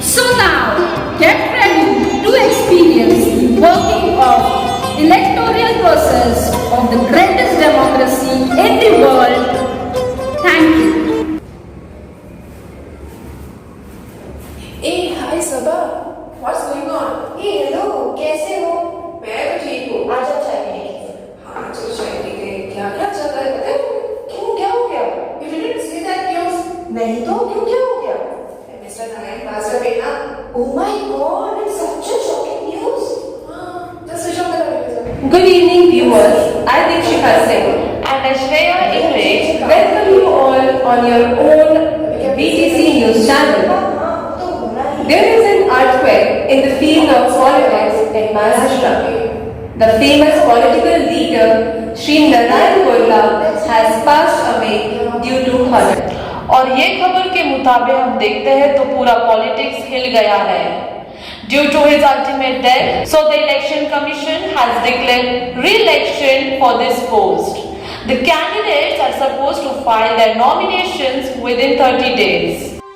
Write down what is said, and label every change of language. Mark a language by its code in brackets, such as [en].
[en] So now, get ready to experience the working of electoral process of the greatest democracy in the world. Thank you. Hey, hi Sabha. What's going on? Hey, hello, [hi] कैसे हो? मैं तो ठीक हूँ। आज आप चाय पीने की। हाँ, चलो चाय पी के क्या चल रहा है पता है? क्यों क्या हो गया? [en] You didn't see that news? [hi] नहीं तो क्यों क्या हो गया? [en] Mr. Narayan passed away ना? Oh my God, it's such a shocking news. हाँ, just switch off the television. Good evening viewers, I Deekshika Singh and Ashreya Ingrid welcome you all on your own BTC news channel. There is an earthquake in the field of politics in Maharashtra. The famous political leader Shri Narayan Burla has passed away due to heart. [hi] और ये खबर के मुताबिक हम देखते हैं तो पूरा पॉलिटिक्स हिल गया है [en] Due to his ultimate death so the election commission has declared re-election for this post. The candidates are supposed to file their nominations within 30 days.